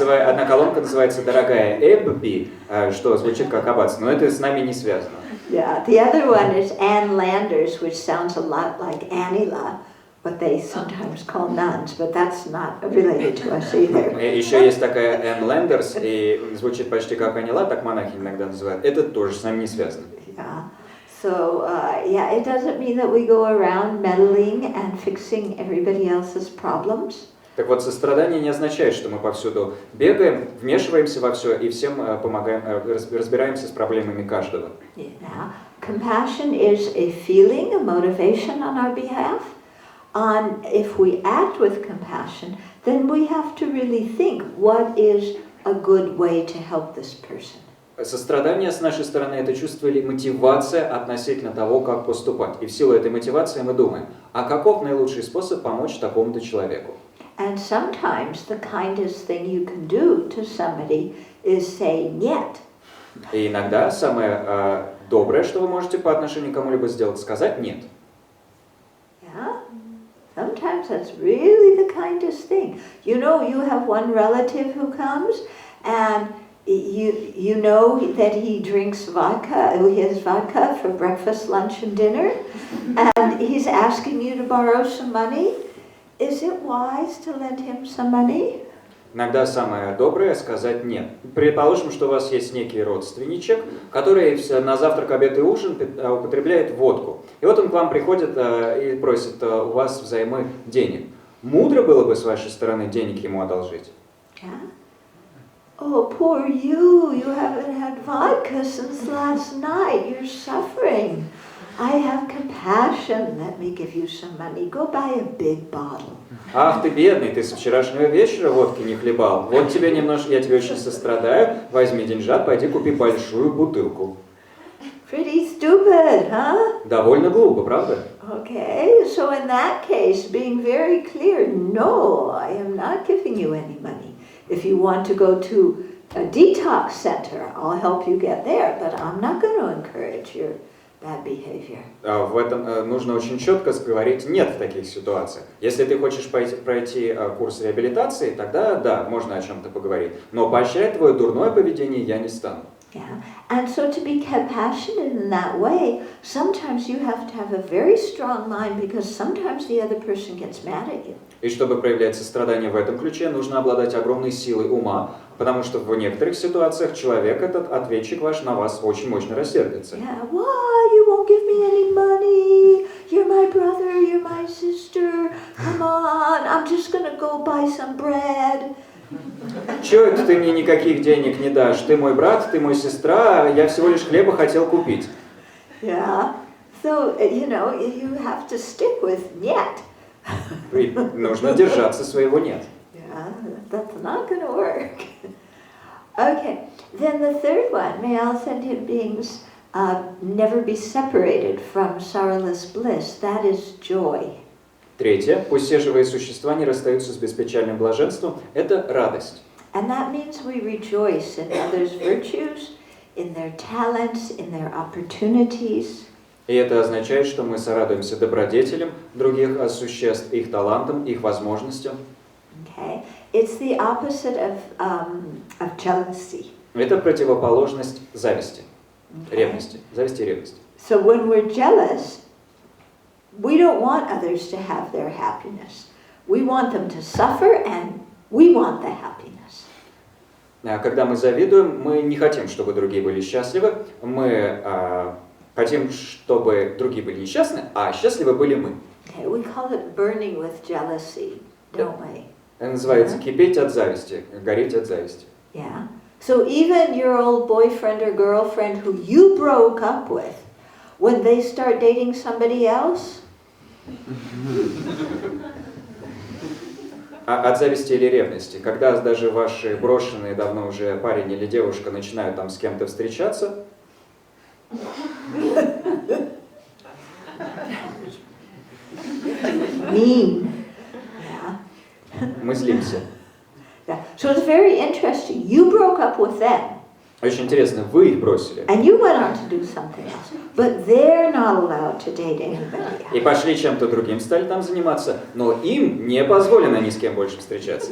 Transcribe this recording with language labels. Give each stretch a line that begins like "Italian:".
Russian: Одна колонка называется «Дорогая Эбби», что звучит как аббатство, но это с нами не связано.
English: Yeah, the other one is Ann Landers, which sounds a lot like Anila, what they sometimes call nuns, but that's not related to us either.
Russian: Еще есть такая Энн Лендерс, и звучит почти как Анила, так монахини иногда называют. Это тоже с нами не связано.
English: Yeah. So, yeah, it doesn't mean that we go around meddling and fixing everybody else's problems.
Russian: Так вот, сострадание не означает, что мы повсюду бегаем, вмешиваемся во все и всем помогаем, разбираемся с проблемами каждого.
English: Yeah. compassion is a feeling, a motivation on our behalf. And if we act with compassion, then we have to really think what is a good way to help this person.
Russian: Сострадание с нашей стороны – это чувство или мотивация относительно того, как поступать. И в силу этой мотивации мы думаем, а каков наилучший способ помочь такому-то человеку?
English: And sometimes the kindest thing you can do to somebody is say
Russian: «нет». И иногда самое доброе, что вы можете по отношению к кому-либо сделать, сказать «нет».
English: Yeah? Sometimes that's really the kindest thing. You know, you have one relative who comes and you know that he drinks vodka, he has vodka for breakfast, lunch and dinner, and he's asking you to borrow some money. Is it wise to lend him some money?
Russian: Иногда самое доброе сказать «нет». Предположим, что у вас есть некий родственничек, который на завтрак, обед и ужин употребляет водку. И вот он к вам приходит и просит у вас взаймы денег. Мудро было бы с вашей стороны денег ему одолжить?
English: Yeah. Oh, poor you! You haven't had vodka since last night. You're suffering. I have compassion. Let me give you some money. Go buy a big bottle.
Russian: Ах ты бедный, ты с вчерашнего вечера водки не хлебал. Вот тебе немножко, я тебе очень сострадаю. Возьми деньжат, пойди купи большую бутылку.
English: Pretty stupid, huh?
Russian: Довольно глупо, правда?
English: Okay, so in that case, being very clear, no, I am not giving you any money. If you want to go to a detox center, I'll help you get there, but I'm not going to encourage your bad behavior.
Russian: В этом нужно очень четко говорить «нет» в таких ситуациях. Если ты хочешь пройти курс реабилитации, тогда да, можно о чем-то поговорить. Но поощрять твое дурное поведение я не стану.
English: Yeah, and so to be compassionate in that way, sometimes you have to have a very strong mind because sometimes the other person gets mad at you.
Russian: И чтобы проявлять сострадание в этом ключе, нужно обладать огромной силой ума, потому что в некоторых ситуациях человек, этот ответчик ваш, на вас очень мощно рассердится.
English: Yeah, why you won't give me any money? You're my brother, you're my sister. Come on, I'm just gonna go buy some bread.
Russian: Чё это ты мне никаких денег не дашь? Ты мой брат, ты мой сестра, я всего лишь хлеба хотел купить.
English: Yeah, so you know you have to stick with
Russian: нет. И нужно держаться своего «нет».
English: Yeah, that's not going to work. Okay, then the third one, may all sentient beings never be separated from sorrowless bliss. That is joy.
Russian: Третье. Пусть все живые существа не расстаются с беспечальным блаженством. Это радость.
English: And that means we rejoice in others' virtues, in their talents, in their opportunities.
Russian: И это означает, что мы сорадуемся добродетелям других существ, их талантам, их возможностям.
English: Okay, it's the opposite of jealousy.
Russian: Это противоположность зависти, ревности, зависти и ревности.
English: So when we're jealous, we don't want others to have their happiness. We want them to suffer, and we want the happiness.
Russian: Когда мы завидуем, мы не хотим, чтобы другие были счастливы. Мы хотим, чтобы другие были несчастны, а счастливы были мы.
English: Okay, we call it burning with jealousy, don't we?
Russian: Это называется кипеть от зависти, гореть от зависти.
English: Yeah. So even your old boyfriend or girlfriend who you broke up with, when they start dating somebody else.
Russian: От зависти или ревности. Когда даже ваши брошенные давно уже парень или девушка начинают там с кем-то встречаться.
English: Mean.
Russian: Мы злимся.
English: Yeah. So it's very interesting. You broke up with them.
Russian: Очень интересно, вы их бросили.
English: And you went on to do something else, but they're not allowed to date anybody else.
Russian: И пошли чем-то другим, стали там заниматься, но им не позволено ни с кем больше встречаться.